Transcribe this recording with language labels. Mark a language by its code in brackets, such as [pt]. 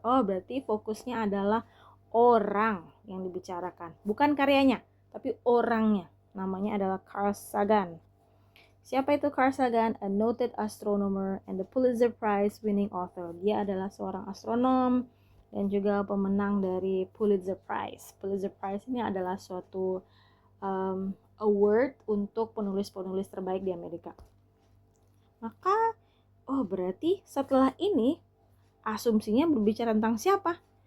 [id] Oh, berarti fokusnya adalah orang yang dibicarakan. Bukan karyanya, tapi orangnya. Namanya adalah Carl Sagan. Siapa itu Carl Sagan? [en] A noted astronomer and the Pulitzer Prize winning author. [id] Dia adalah seorang astronom dan juga pemenang dari Pulitzer Prize. Pulitzer Prize ini adalah suatu award untuk penulis-penulis terbaik di Amerika. Maka, berarti setelah ini asumsinya berbicara tentang siapa?